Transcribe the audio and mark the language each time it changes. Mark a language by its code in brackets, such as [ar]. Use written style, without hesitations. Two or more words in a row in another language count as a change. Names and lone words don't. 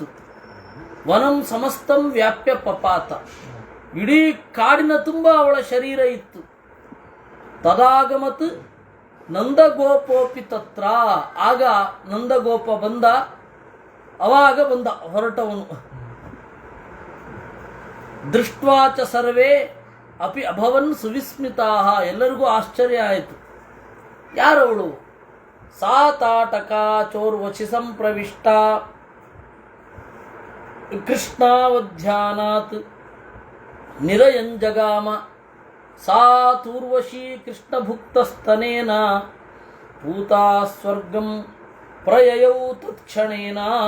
[sa] ವನಂ ಸಮಸ್ತಂ ವ್ಯಾಪ್ಯ ಪಪಾತ, [kn] ಇಡೀ ಕಾಡಿನ ತುಂಬ ಅವಳ ಶರೀರ ಇತ್ತು. [sa] ತದಾಗಮತ್ ನಂದಗೋಪೋಪಿ ತತ್ರ, [kn] ಆಗ ನಂದಗೋಪ ಬಂದ, ಅವಾಗ ಬಂದ ಹೊರಟವನು. [sa] ದೃಷ್ಟ್ವಾ ಚ ಸರ್ವೇ ಅಪಿ ಅಭವನ್ ಸುವಿಸ್ಮಿತಾಃ, [kn] ಎಲ್ಲರಿಗೂ ಆಶ್ಚರ್ಯ ಆಯಿತು. ಯಾರವಳು? [sa] ಸಾ ತಾಟಕ ಚೋರ್ವಶಿ ಸಂಪ್ರವಿಷ್ಟ ಕೃಷ್ಣಾವಧ್ಯಾನಾತ್ ನಿರಯಂಜಗಾಮ ಸಾ ತೂರ್ವಶಿ ಕೃಷ್ಣಭುಕ್ತಸ್ತನೇನ ಭೂತಾ ಸ್ವರ್ಗಂ ಪ್ರಯಯೌ ತತ್ಕ್ಷಣೇನ.